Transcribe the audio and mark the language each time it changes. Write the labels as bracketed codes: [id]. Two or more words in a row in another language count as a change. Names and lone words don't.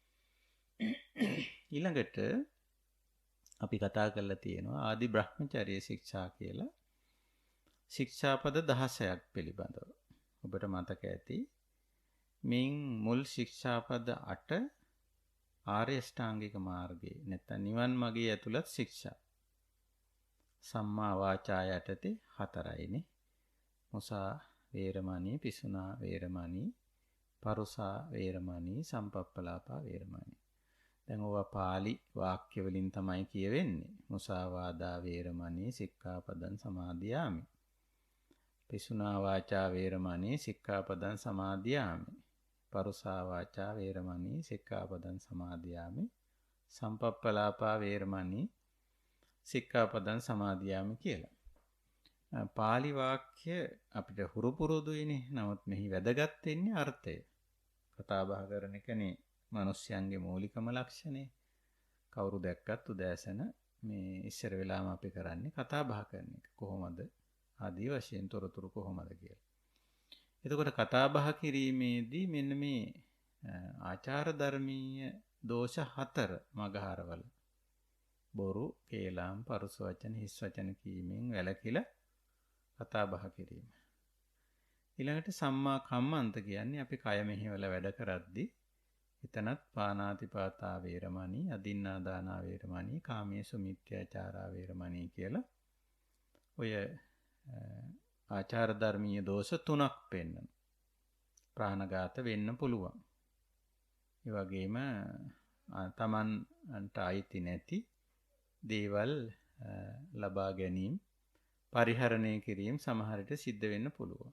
[si] ඊළඟට අපි කතා කරලා තියෙනවා ආදි බ්‍රහ්මචර්ය ශික්ෂා කියලා ශික්ෂාපද 16ක් පිළිබඳව. ඔබට මතක ඇති මින් මුල් ශික්ෂාපද 8 ආර්ය ශ්‍රාංගික මාර්ගයේ නැත්නම් නිවන් මාර්ගයේ ඇතුළත් ශික්ෂා. [pi] සම්මා වාචා [si] යටතේ 4යිනේ. [pi] මුසා වේරමණී, පිසුනා වේරමණී, පරුසා වේරමණී, සම්පප්පලාපා වේරමණී. [si] දැන් ඕවා පාලි වාක්‍ය වලින් තමයි කියවෙන්නේ. [pi] මුසාවාදා වේරමණී සික්ඛාපදං සමාදියාමි. පිසුනා වාචා වේරමණී සික්ඛාපදං සමාදියාමි. පරුසා වාචා වේරමණී සික්ඛාපදං සමාදියාමි. සම්පප්පලාපා වේරමණී සික්ඛාපදං සමාදියාමි කියලා. [si] පාලි වාක්‍ය අපිට හුරු පුරුදුයිනේ. නමුත් මෙහි වැදගත් වෙන්නේ අර්ථය. කතා බහ කරන එකනේ මිනිස්යන්ගේ මූලිකම ලක්ෂණය. කවුරු දැක්කත් උදෑසන මේ ඉස්සර වෙලාම අපි කරන්නේ කතා බහ කරන එක. කොහොමද ආදී වශයෙන් තොරතුරු කොහොමද කියලා. එතකොට කතා බහ කිරීමේදී මෙන්න මේ ආචාර ධර්මීය දෝෂ 4 මගහරවල බොරු, කේලම්, පරුස වචන, හිස් වචන කීමෙන් වැළකීලා කතා බහ කිරීම. ඊළඟට [pi] සම්මා කම්මන්ත [si] කියන්නේ අපි කය මෙහෙवला වැඩ කරද්දී එතනත් [pi] පානාතිපාතා වේරමණී, අදින්නා දානා වේරමණී, කාමේසු මිත්‍යාචාරා වේරමණී [si] කියලා ඔය ආචාර ධර්මීය දෝෂ 3ක් පෙන්වන. ප්‍රාණඝාත වෙන්න පුළුවන්. ඒ වගේම තමන්ට අයිති නැති දේවල් ලබා ගැනීම, පරිහරණය කිරීම සමහර විට සිද්ධ වෙන්න පුළුවන්.